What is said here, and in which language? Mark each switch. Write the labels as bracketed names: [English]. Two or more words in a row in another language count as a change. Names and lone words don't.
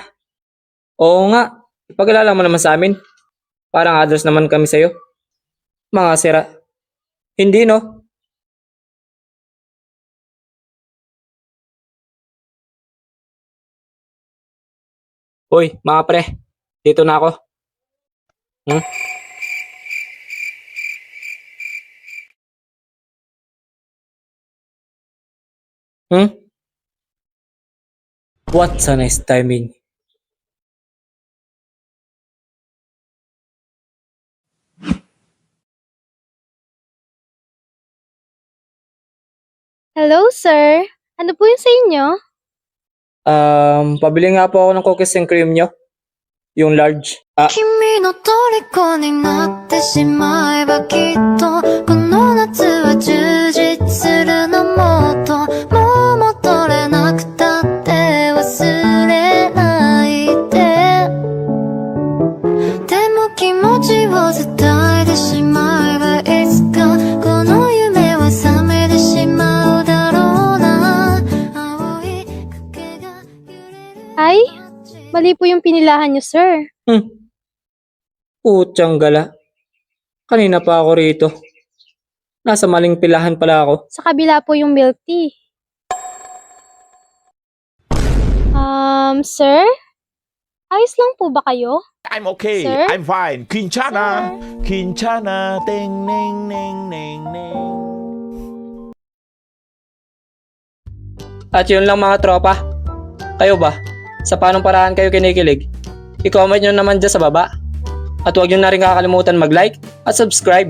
[Filipino] Oo nga, ipagkalala mo naman sa amin. Parang others naman kami sa'yo. Mga sira. Hindi no? Uy, mga pre, dito na ako. Hmm? Hmm? [English] What's a nice timing? Hello, sir. [Filipino] Ano po yung sa inyo? Pabili nga po ako ng [English] cookies and cream [Filipino] nyo. Yung large. [Japanese] 君の虜になってしまえばきっとこの夏は充実するのもっともう戻れなくたって忘れないででも気持ちを伝えてしまえばいつかこの夢は覚めてしまうだろうな青い影が揺れる [Filipino] Ay, mali po yung pinilahan nyo, sir. Putyang gala. Kanina pa ako rito. Nasa maling pilahan pala ako. Sa kabila po yung milk tea. Sir? Ayos lang po ba kayo? [English] I'm okay. [Filipino] Sir? [English] I'm fine. [Korean] Quinchana. [Filipino] Sir? [Korean] Quinchana. Ting, ning, ning, ning, ning. [Filipino] At yun lang mga tropa. Kayo ba? Sa paanong paraan kayo kinikilig? I-comment nyo naman dyan sa baba. At huwag nyo na rin kakalimutan mag-like at subscribe.